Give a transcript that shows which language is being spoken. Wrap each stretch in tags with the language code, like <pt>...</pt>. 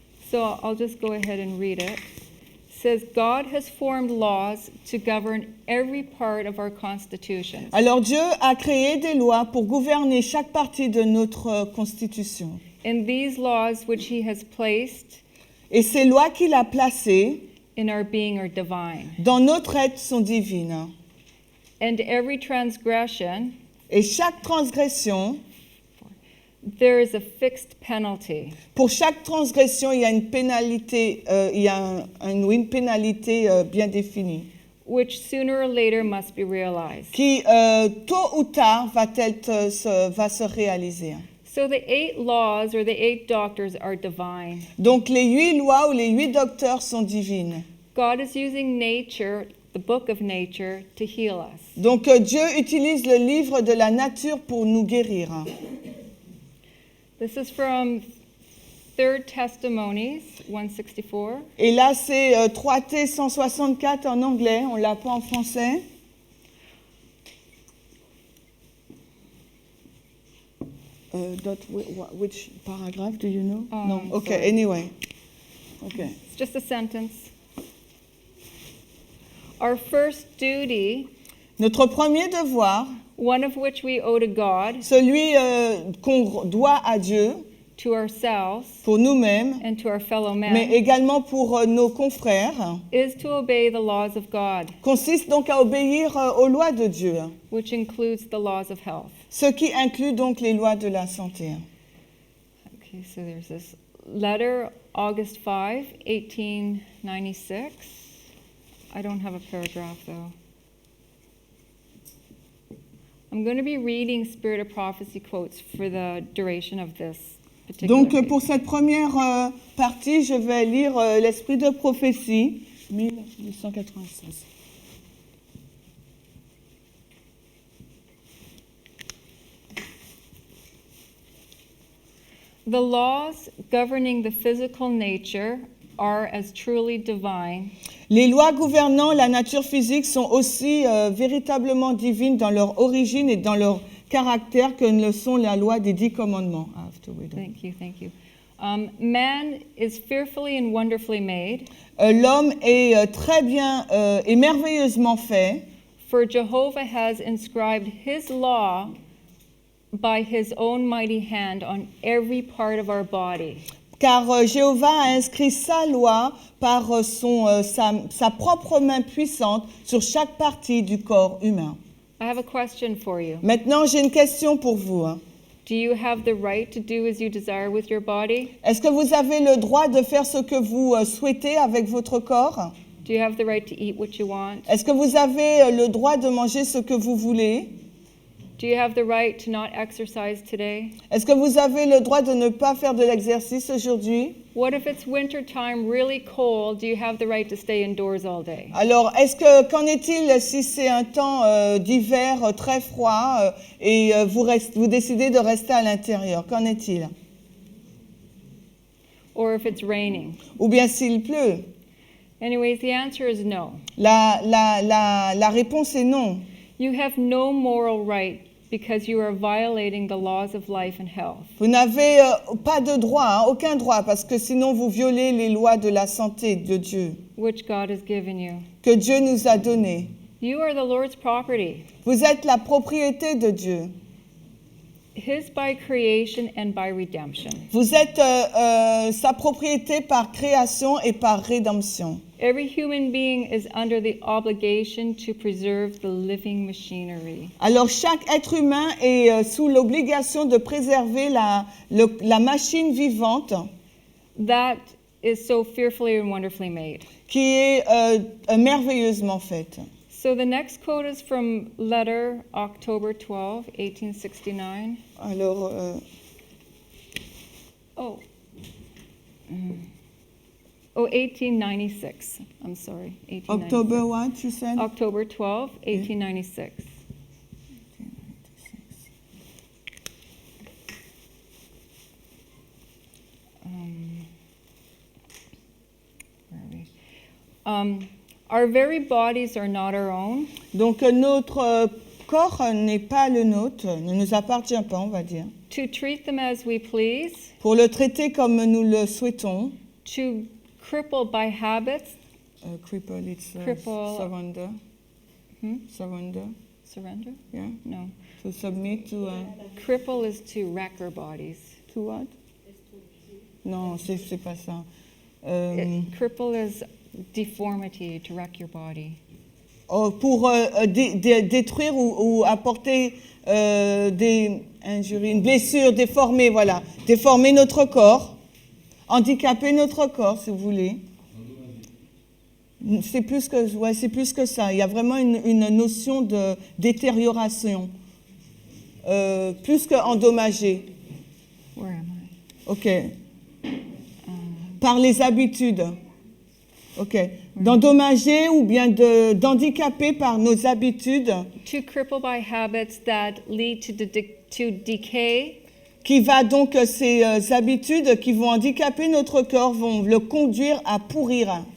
<en>So I'll just go ahead and read it. It says, God has formed laws to govern every part of our Constitution.</en> <fr>Alors Dieu a créé des lois pour gouverner chaque partie de notre Constitution.</fr> <en>And these laws which he has placed</en> <fr>Et ces lois qu'il a placées</fr> <en>in our being are divine.</en> <fr>dans notre être sont divines.</fr> <en>And every transgression,</en> <fr>Et chaque transgression,</fr> <en>there is a fixed penalty.</en> <fr>pour chaque transgression, il y a une pénalité, une pénalité bien définie,</fr> <en>Which sooner or later must be realized.</en> <fr>qui tôt ou tard va se réaliser.</fr> <en>So the 8 laws or the 8 doctors are divine.</en> <fr>Donc les 8 lois ou les 8 docteurs sont divines.</fr> <en>God is using nature, the book of nature, to heal us.</en> <fr>Donc Dieu utilise le livre de la nature pour nous guérir.</fr> <en>This is from 3 Testimonies 164.</en> <fr>Et là c'est 3T 164 en anglais, on l'a pas en français.</fr> <en>Which paragraph do you know? No. Okay. Sorry. Anyway. Okay. It's just a sentence. Our first duty,</en> <fr>Notre premier devoir,</fr> <en>one of which we owe to God,</en> <fr>celui qu'on doit à Dieu</fr> <en>to ourselves,</en> <fr>pour nous-mêmes,</fr> <en>and to our fellow</en> <fr>mais</fr> <en>men,</en> <fr>également pour nos confrères,</fr> <en>is to obey the laws of God,</en> <fr>consiste donc à obéir aux lois de Dieu,</fr> <en>which includes the laws of health.</en> <fr>ce qui inclut donc les lois de la santé.</fr> <en>Okay, so there's this letter, August 5, 1896. I don't have a paragraph though. I'm going to be reading Spirit of Prophecy quotes for the duration of this particular</en> <fr>Donc</fr> <en>piece.</en> <fr>pour cette première partie, je vais lire l'Esprit de prophétie, 1896.</fr> <en>The laws governing the physical nature are as truly divine</en> <fr>Les lois gouvernant la nature physique sont aussi véritablement divines dans leur origine et dans leur caractère que ne le sont la loi des 10 commandements.</fr> <en>Thank you. Man is fearfully and wonderfully made,</en> <fr>L'homme est très bien et merveilleusement fait,</fr> <en>For Jehovah has inscribed his law by his own mighty hand on every part of our body.</en> <fr>Car Jéhovah a inscrit sa loi par sa propre main puissante sur chaque partie du corps humain.</fr> <en>I have a question for you.</en> <fr>Maintenant, j'ai une question pour vous.</fr> <en>Do you have the right to do as you desire with your body?</en> <fr>Est-ce que vous avez le droit de faire ce que vous souhaitez avec votre corps?</fr> <en>Do you have the right to eat what you want?</en> <fr>Est-ce que vous avez le droit de manger ce que vous voulez?</fr> <en>Do you have the right to not exercise today?</en> <fr>Est-ce que vous avez le droit de ne pas faire de l'exercice aujourd'hui?</fr> <en>What if it's winter time, really cold? Do you have the right to stay indoors all day?</en> <fr>Alors, qu'en est-il si c'est un temps d'hiver très froid et vous décidez de rester à l'intérieur? Qu'en est-il?</fr> <en>Or if it's raining?</en> <fr>Ou bien s'il pleut?</fr> <en>Anyways, the answer is no.</en> <fr>La réponse est non.</fr> <en>You have no moral right because you are violating the laws of life and health.</en> <fr>Vous n'avez pas de droit, aucun droit, parce que sinon vous violez les lois de la santé de Dieu,</fr> <en>Which God has given you.</en> <fr>que Dieu nous a données.</fr> <en>You are the Lord's property,</en> <fr>Vous êtes la propriété de Dieu.</fr> <en>His by creation and by redemption.</en> <fr>Vous êtes sa propriété par création et par rédemption.</fr> <en>Every human being is under the obligation to preserve the living machinery.</en> <fr>Alors chaque être humain est sous l'obligation de préserver la machine vivante</fr> <en>That is so fearfully and wonderfully made.</en> <fr>qui est merveilleusement faite.</fr> <en>So the next quote is from letter October 12, 1869.</en> <fr>Alors, Oh.</fr> <en>Oh, 1896. I'm sorry. 1896. October what, you said? October 12, 1896. Where are we? Our very bodies are not our own.</en> <fr>Donc notre corps n'est pas le nôtre, ne nous appartient pas, on va dire.</fr> <en>To treat them as we please,</en> <fr>Pour le traiter comme nous le souhaitons,</fr> <en>to cripple by habits, cripple, it's Cripple. surrender. Surrender, surrender? yeah. No. To submit to Cripple is to wreck our bodies. to what?</en> <fr>Non, c'est pas ça.</fr> <en>Cripple is deformity, to wreck your body.</en> <fr>Pour détruire ou apporter des injuries, une blessure, déformer, voilà. Déformer notre corps, handicaper notre corps, si vous voulez. C'est plus que ça. Il y a vraiment une notion de détérioration, plus qu'endommager.</fr> <en>Where am I?</en> <fr>OK. Par les habitudes. OK. D'endommager ou bien d'handicaper par nos habitudes.</fr> <en>To cripple by habits that lead to decay,</en> <fr>Qui va donc, ces habitudes qui vont handicaper notre corps vont le conduire à pourrir.</fr>